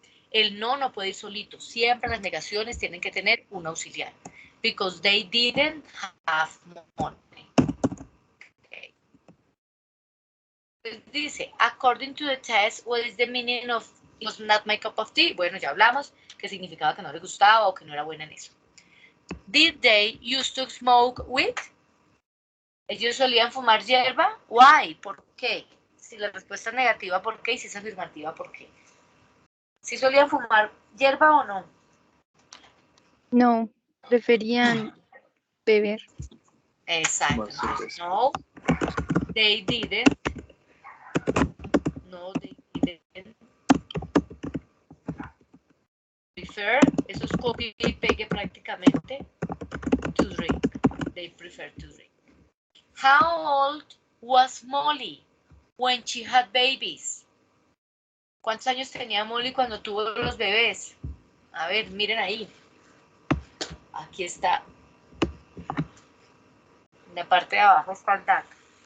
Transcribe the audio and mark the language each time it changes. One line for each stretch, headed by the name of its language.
Spanish: El no puede ir solito. Siempre las negaciones tienen que tener un auxiliar.
English: Because they didn't have money. Okay. Dice, according to the test, what is the meaning of it was not my cup of tea?
Spanish: Bueno, ya hablamos que significaba que no le gustaba o que no era buena en eso.
English: Did they used to smoke weed?
Spanish: ¿Ellos solían fumar hierba?
English: Why?
Spanish: ¿Por qué? Si la respuesta es negativa, ¿por qué? Y si es afirmativa, ¿por qué? ¿Si solían fumar hierba o no? No, preferían beber.
English: Exacto. No, they didn't. No, they didn't.
Spanish: Prefer, eso es copia y pegue prácticamente.
English: To drink. They prefer to drink. How old was Molly when she had babies?
Spanish: ¿Cuántos años tenía Molly cuando tuvo los bebés? A ver, miren ahí. Aquí está. En la parte de abajo está el dato.